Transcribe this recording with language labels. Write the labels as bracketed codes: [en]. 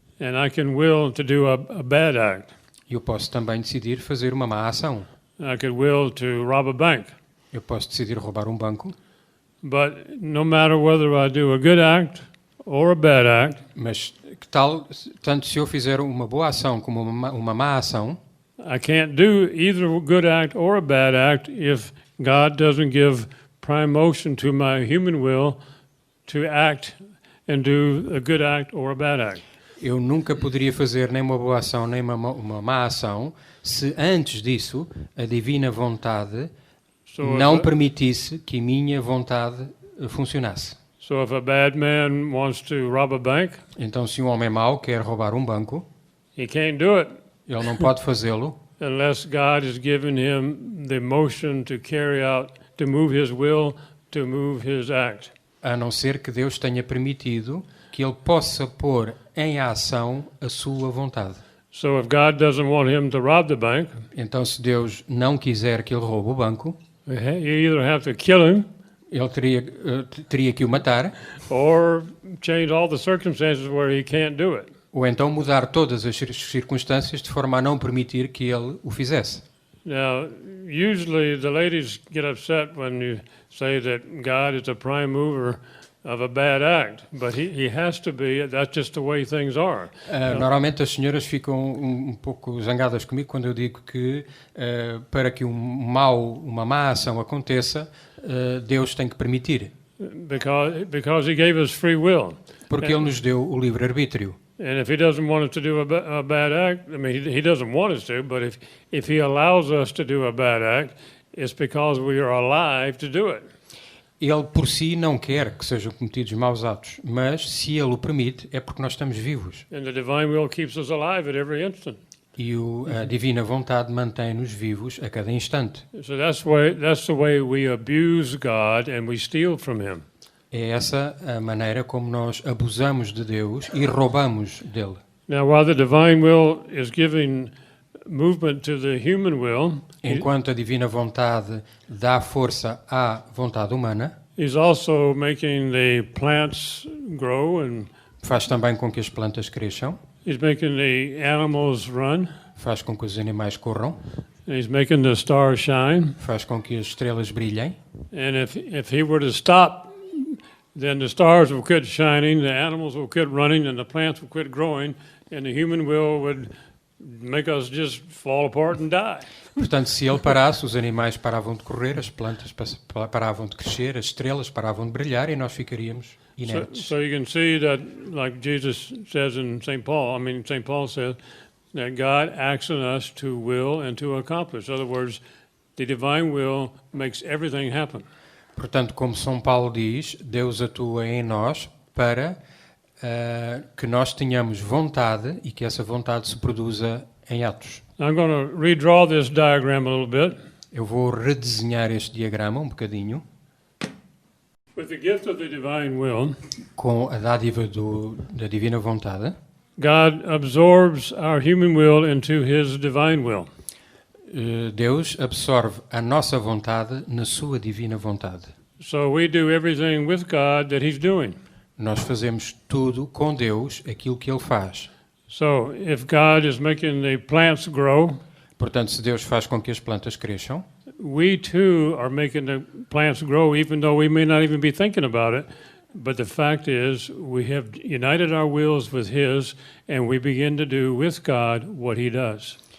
[en] and I can will to do a bad act. [pt] Eu posso também decidir fazer uma má ação. [en] I could will to rob a bank. [pt] Eu posso decidir roubar um banco, [en] But no matter whether I do a good act or a bad act, [pt] mas que tal, tanto se eu fizer uma boa ação como uma má ação, [en] I can't do either a good act or a bad act if God doesn't give prime motion to my human will to act and do a good act or a bad act. [pt] eu nunca poderia fazer nem uma boa ação nem uma má ação se antes disso a divina vontade [en] So if [pt] não a- permitisse que a minha vontade funcionasse. [en] So if a bad man wants to rob a bank, [pt] Então, se um homem mau quer roubar um banco, [en] he can't do it [pt] ele não pode fazê-lo [en] unless God has given him the motion to carry out, to move his will, to move his act. [pt] a não ser que Deus tenha permitido que ele possa pôr em ação a sua vontade. [en] So if God doesn't want him to rob the bank, [pt] Então, se Deus não quiser que ele roube o banco, [en] you either have to kill him [pt] ele teria que o matar, [en] or change all the circumstances where he can't do it. [pt] ou então mudar todas as circunstâncias de forma a não permitir que ele o fizesse. [en] Now, usually the ladies get upset when you say that God is a prime mover of a bad act, but he has to be. That's just the way things are. [pt] Normalmente as senhoras ficam um pouco zangadas comigo quando eu digo que para que uma má ação aconteça, Deus tem que permitir, [en] Because he gave us free will. [pt] porque Ele nos deu o livre-arbítrio. [en] And if he doesn't want us to do a bad act, I mean, he doesn't want us to, but if he allows us to do a bad act, it's because we are alive to do it. [pt] Ele por si não quer que sejam cometidos maus atos, mas se Ele o permite é porque nós estamos vivos. [en] And the divine will keeps us alive at every instant. [pt] E a divina vontade mantém-nos vivos a cada instante. [en] So that's the way we abuse God and we steal from him. [pt] É essa a maneira como nós abusamos de Deus e roubamos dele. [en] Now, while the divine will is giving movement to the human will, [pt] Enquanto a divina vontade dá força à vontade humana, [en] he's also making the plants grow, and [pt] faz também com que as plantas cresçam, [en] he's making the animals run, [pt] faz com que os animais corram, [en] and he's making the stars shine. [pt] faz com que as estrelas brilhem. [en] And if he were to stop, then the stars will quit shining, the animals will quit running, and the plants will quit growing, and the human will would make us just fall apart and die. [pt] Portanto, se ele parasse, os animais paravam de correr, as plantas paravam de crescer, as estrelas paravam de brilhar e nós ficaríamos inertes. [en] So you can see that, like Jesus says in St. Paul says that God acts in us to will and to accomplish. In other words, the divine will makes everything happen. [pt] Portanto, como São Paulo diz, Deus atua em nós para que nós tenhamos vontade e que essa vontade se produza em atos. [en] I'm going to redraw this diagram a little bit. [pt] Eu vou redesenhar este diagrama um bocadinho. [en] With the gift of the divine will, [pt] Com a dádiva da divina vontade, [en] God absorbs our human will into his divine will. [pt] Deus absorve a nossa vontade na sua divina vontade. [en] So we do everything with God that he's doing. [pt] Nós fazemos tudo com Deus, aquilo que Ele faz. [en] So if God is making the plants grow, [pt] Portanto, se Deus faz com que as plantas cresçam, [en] we too are making the plants grow, even though we may not even be thinking about it. But the fact is, we have united our wills with his, and we begin to do with God what he does.